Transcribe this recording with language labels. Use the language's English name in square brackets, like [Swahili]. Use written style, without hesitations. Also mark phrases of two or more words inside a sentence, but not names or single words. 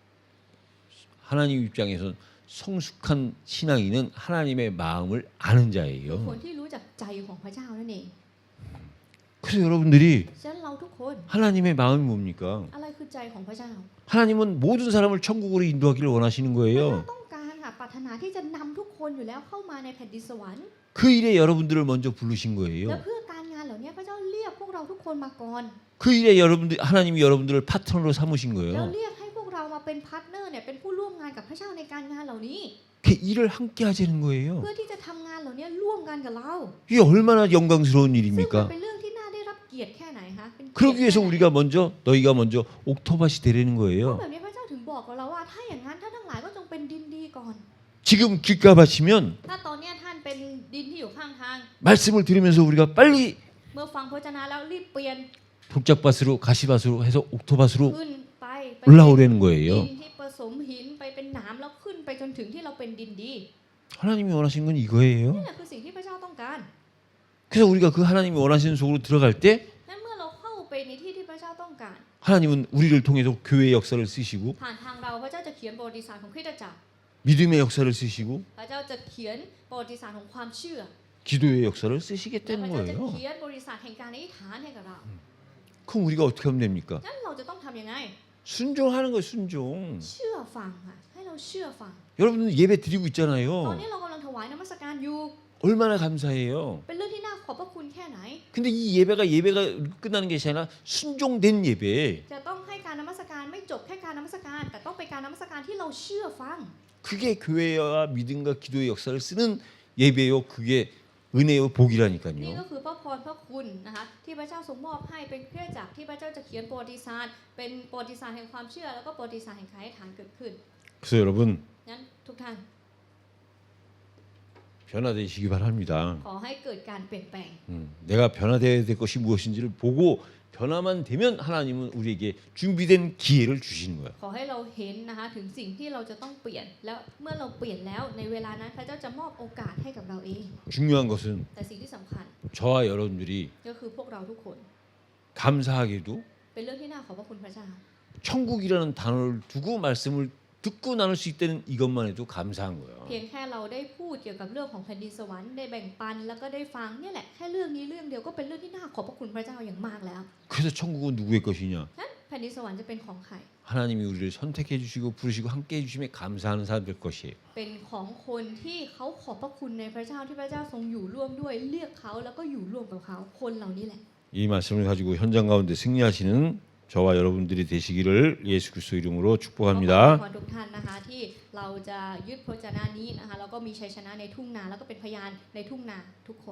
[Korean] 하나님 입장에선 성숙한 신앙인은 하나님의 마음을 아는 [Thai] คือ [Korean] 자예요. [Thai] คนที่รู้จักใจของพระเจ้านั่นเอง [Korean] 그래서 여러분들이 [Thai] ฉะนั้นเราทุกคน [Korean] 하나님의 마음이 뭡니까? [Thai] อะไรคือใจของพระเจ้า [Korean] 하나님은 모든 사람을 천국으로 인도하기를 원하시는 [Thai] พระเจ้า [Korean] 거예요. [Thai] ต้องการค่ะปรารถนาที่จะนำทุกคนอยู่แล้วเข้ามาในแผ่นดินสวรรค์ [Korean] 그 일에 여러분들을 먼저 부르신 [Thai] และ [Korean] 거예요. [Thai] เพื่อการงานเหล่านี้พระเจ้าเรียกพวกเราทุกคนมาก่อน [Korean] 그 일에 하나님이 여러분들을 파트너로 삼으신 [Thai] แล้ว [Korean] 거예요. [Thai] เรียกให้พวกเรามาเป็นพาร์ทเนอร์เนี่ยเป็นผู้ร่วมงานกับพระเจ้าในการงานเหล่านี้ [Korean] 그 일을 함께 하자는 거예요. [Thai] เพื่อที่จะทำงานเหล่านี้ร่วมกันกับเรา [Korean] 이게 얼마나 영광스러운 [Thai] ซึ่งมัน [Korean] 일입니까? [Thai] เป็นเรื่องที่น่าได้รับเกียรติแค่ไหนคะเป็นเกียรติ [Korean] 그러기 위해서 [Thai] แค่ไหน [Korean] 너희가 먼저 옥토밭이 되라는 [Thai] เพราะ [Korean] 거예요. [Thai] แบบนี้พระเจ้าถึงบอกกับเราว่าถ้าอย่างนั้นท่านทั้งหลายก็จงเป็นดินดีก่อน [Korean] 지금 길가밭이면 [Thai] ถ้าตอนเนี้ยท่านเป็นดินที่อยู่ข้างทาง [Korean] 말씀을 들으면서 우리가 빨리 [Thai] เมื่อฟังพระวจนะแล้วรีบเปลี่ยน [Korean] 돌짝밭으로 가시밭으로 해서 옥토밭으로 [Thai] ขึ้นไปเป็น [Korean] 올라오라는 [Thai] ดิ [Korean] 거예요. [Thai] นที่ผสมหินไปเป็นหนามแล้วขึ้นไปจนถึงที่เราเป็นดินดี [Korean] 하나님이 원하시는 건 이거예요. [Thai] นี่แหละคือสิ่งที่พระเจ้าต้องการ [Korean] 그래서 우리가 그 하나님이 원하시는 속으로 들어갈 때 [Thai] นั้นเมื่อเราเข้าไปในที่ที่พระเจ้าต้องการ [Korean] 하나님은 우리를 통해서 교회의 역사를 쓰시고 [Thai] ผ่านทางเราพระเจ้าจะเขียนประวัติศาสตร์ของคริสตจักร [Korean] 믿음의 역사를 쓰시고 [Thai] พระเจ้าจะเขียนประวัติศาสตร์ของความเชื่อ [Korean] 기도의 역사를 [Thai] และพ [Korean] 쓰시겠다는 [Thai] ระเจ้าจะ [Korean] 거예요. [Thai] เขียนประวัติศาสตร์แห่งการอธิษฐานให้กับเรา [Korean] 그럼 우리가 어떻게 하면 됩니까? [Thai] นั้นเราจะต้องทำยังไง [Korean] 순종하는 거예요, 순종. [Thai] เชื่อฟังค่ะให้เราเชื่อฟัง [Korean] 여러분 예배 드리고 [Thai] ตอน [Korean] 있잖아요. [Thai] นี้เรากำลังถวายนมัสการอยู่ [Korean] 얼마나 감사해요. [Thai] เป็นเรื่องที่น่าขอบพระคุณแค่ไหน [Korean] 근데 이 예배가 끝나는 게 아니라 순종된 예배. [Thai] จะต้องให้การนมัสการไม่จบแค่การนมัสการ แต่ต้องเป็นการนมัสการที่เราเชื่อฟัง [Korean] 그게 교회와 믿음과 기도의 역사를 쓰는 예배요. 그게 은혜요 [Thai] นี่ [Korean] 복이라니까요. [Thai] ก็คือพระพรพระคุณนะคะที่พระเจ้าทรงมอบให้เป็นเครื่องจักรที่พระเจ้าจะเขียนประวัติศาสตร์เป็นประวัติศาสตร์แห่งความเชื่อแล้วก็ประวัติศาสตร์แห่งการอธิษฐานเกิดขึ้น [Korean] 그래서 여러분 [Thai] งั้นทุกท่าน [Korean] 변화되시기 바랍니다. [Thai] ขอให้เกิดการเปลี่ยนแปลง [Korean] 내가 변화되어야 될 것이 무엇인지를 보고 변화만 되면 하나님은 우리에게 준비된 기회를 주시는 거예요. [Thai] ขอให้เราเห็นนะคะถึงสิ่งที่เราจะต้องเปลี่ยนแล้วเมื่อเราเปลี่ยนแล้วในเวลานั้นพระเจ้าจะมอบโอกาสให้กับเราเอง [Korean] 중요한 것은 [Thai] แต่สิ่งที่สำคัญ [Korean] 저와 여러분들이 [Thai] ก็คือพวกเราทุกคน [Korean] 감사하게도 [Thai] เป็นเรื่องที่น่าขอบพระคุณพระเจ้า [Korean] 천국이라는 단어를 두고 말씀을 듣고 나눌 수 있다는 이것만 해도 감사한 거예요. [Thai] เพียงแค่เราได้พูดเกี่ยวกับเรื่องของแผ่นดินสวรรค์ได้แบ่งปันแล้วก็ได้ฟังเนี่ยแหละแค่เรื่องนี้เรื่องเดียวก็เป็นเรื่องที่น่าขอบพระคุณพระเจ้าอย่างมากแล้ว [Korean] 그래서 천국은 누구의 것이냐? [Thai] นั้นแผ่นดินสวรรค์จะเป็นของใคร [Korean] 하나님이 우리를 선택해 주시고 부르시고 함께 해 주심에 감사하는 사람들 것이에요. [Thai] เป็นของคนที่เขาขอบพระคุณในพระเจ้าที่พระเจ้าทรงอยู่ร่วมด้วยเรียกเขาแล้วก็อยู่ร่วมกับเขาคนเหล่านี้แหละ [Korean] 이 말씀을 가지고 현장 가운데 승리하시는 저와 여러분들이 되시기를 예수 그리스도 이름으로 [Thai] ขอ [Korean] 축복합니다. [Thai] พรทุกท่านนะคะที่เราจะยึดพระเจ้านี้นะคะแล้วก็มีชัยชนะในทุ่งนาแล้วก็เป็นพยานในทุ่งนาทุกคน